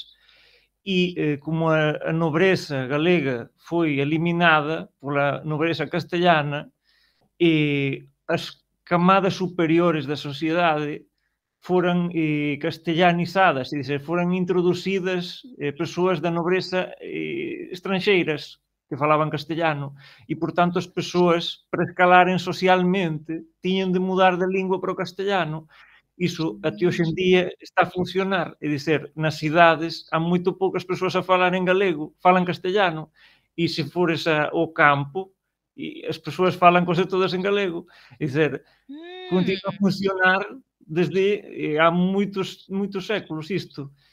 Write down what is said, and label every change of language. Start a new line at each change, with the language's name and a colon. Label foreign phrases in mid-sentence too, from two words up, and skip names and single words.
Portuguese: E como a nobreza galega foi eliminada pela nobreza castelhana, as camadas superiores da sociedade foram castelhanizadas, é dizer, foram introducidas pessoas da nobreza estrangeiras que falavam castelhano e, portanto, as pessoas, para escalarem socialmente, tinham de mudar da língua para o castelhano.
Galician: Iso até hoxe en día está a funcionar, é dizer, nas cidades há moito poucas persoas a falar en galego, falan castellano, e se fores ao campo, e as persoas falan cose todas en galego, é dizer, continua a hum, funcionar desde há moitos séculos isto.